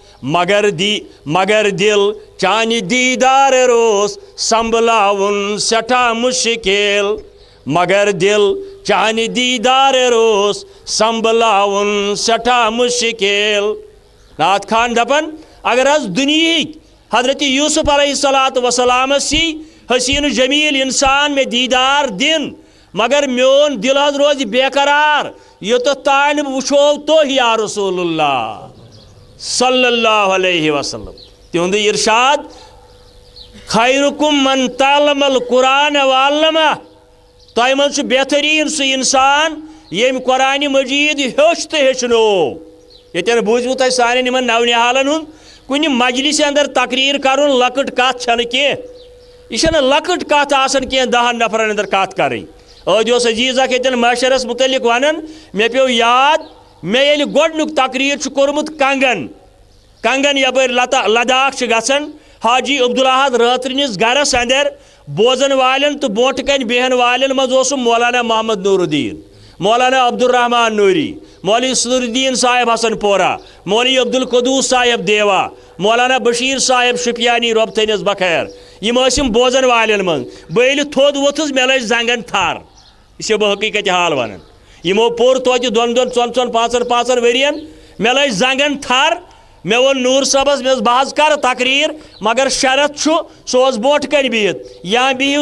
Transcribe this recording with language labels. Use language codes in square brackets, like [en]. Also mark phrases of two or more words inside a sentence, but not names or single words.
[ks] مگر دل چانہِ دیٖدار روز سنبھلاوُن سٮ۪ٹھاہ مُشکِل مگر دل چانہِ دیٖدار روز سنبھلاوُن سٮ۪ٹھاہ مُشکِل نعت خان دپان اگر حظ دُنیہٕکۍ حضرت یوسف [ar] علیہ الصلاۃ وسلامس [ks] سی حسین جمیل انسان میں دیدار دن مگر میون دل حض روز بے قرار یوتتھ تانۍ بہٕ وٕچھو تُہۍ [ar] یا رسول اللہ صلی اللہ علیہ وسلم [ks] تہنٛد ارشاد [ar] خیرکم من تعلم القرآن وعلمہ [ks] تۄہہِ منٛز چھُ بہتریٖن سُہ انسان ییٚمۍ قرآنِ مجیٖد ہیوٚچھ تہٕ ہیٚچھنو ییٚتٮ۪ن بوٗزوٕ تۄہہِ سانٮ۪ن یِمن نونِحالن ہُنٛد کُنہِ مجلسہِ اندر تقریر کرُن لۄکٕٹ کتھ چھنہٕ کینٛہہ یہِ چھنہٕ لۄکٕٹ کتھ آسان کینٛہہ 10 نفرن اندر کتھ کرٕنۍ ٲدۍ اوس عزیٖز اکھ ییٚتٮ۪ن معاشرس متعلق ونان مےٚ پیوٚو یاد مےٚ ییٚلہِ گۄڈنیُک تقریر چھُ کوٚرمُت کنگن یپٲرۍ لداخ چھِ گژھان حاجی عبدالاحد رٲترِنِس گرس اندر بوزن والٮ۪ن تہٕ برونٛٹھ کنہِ بیہن والٮ۪ن منٛز اوسُم مولانا محمد نور الدین مولانا عبدالرحمان نوری مولوی صدر الدین صاحب حسن پورہ مولوی عبدالقدوس صاحب دیوا مولانا بشیر صاحب شپیانی رۄب تھٲینس بخیر یِم ٲسِم بوزن والٮ۪ن منٛز بہٕ ییٚلہِ تھوٚد ووٚتھُس مےٚ لٔج زنگن تھر یہِ چھِ بہٕ حقیٖقت حال ونان یِمو پوٚر توتہِ 2 5 ؤرین مےٚ لٔج زنگن تھر مےٚ ووٚن نوٗر صٲبس مےٚ بہٕ حظ کرٕ تقریر مگر شرط چھُ سُہ اوس برونٛٹھ کنہِ بِہِتھ یا بِہِو